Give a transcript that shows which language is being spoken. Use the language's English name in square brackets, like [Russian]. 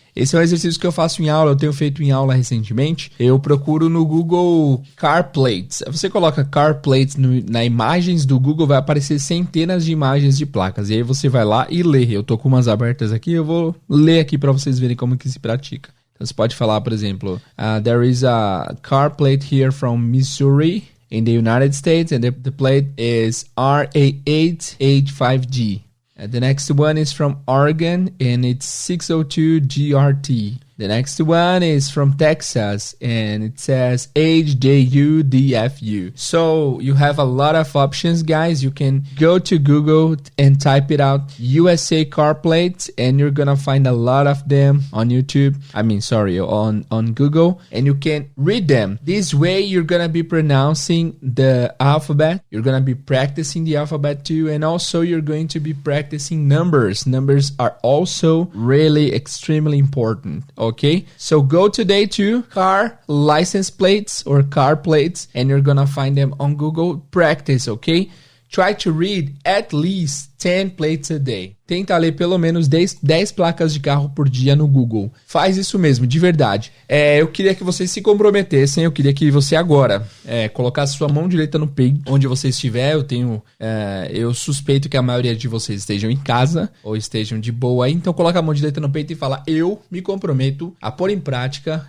[Portuguese] Esse é um exercício que eu faço em aula, eu tenho feito em aula recentemente. Eu procuro no Google Car Plates. Você coloca Car Plates na imagens do Google, vai aparecer centenas de imagens de placas. E aí você vai lá e lê. Eu tô com umas abertas aqui, eu vou ler aqui para vocês verem como que se pratica. Então você pode falar, por exemplo, [English] there is a car plate here from Missouri in the United States and the plate is RA885G. The next one is from Oregon and it's 602 GRT. The next one is from Texas, and it says HJUDFU. So you have a lot of options, guys. You can go to Google and type it out, USA car plates, and you're gonna find a lot of them on YouTube. On Google, and you can read them. This way, you're gonna be pronouncing the alphabet. You're gonna be practicing the alphabet too, and also you're going to be practicing numbers. Numbers are also really extremely important. Okay, so go today to car license plates or car plates, and you're gonna find them on Google. Practice, okay? Try to read at least 10 plates a day. [Portuguese] Tenta ler pelo menos 10 placas de carro por dia no Google. Faz isso mesmo, de verdade. Eu queria que vocês se comprometessem, eu queria que você agora colocasse sua mão direita no peito, onde você estiver. Eu suspeito que a maioria de vocês estejam em casa ou estejam de boa aí, então coloca a mão direita no peito e fala: eu me comprometo a pôr em prática.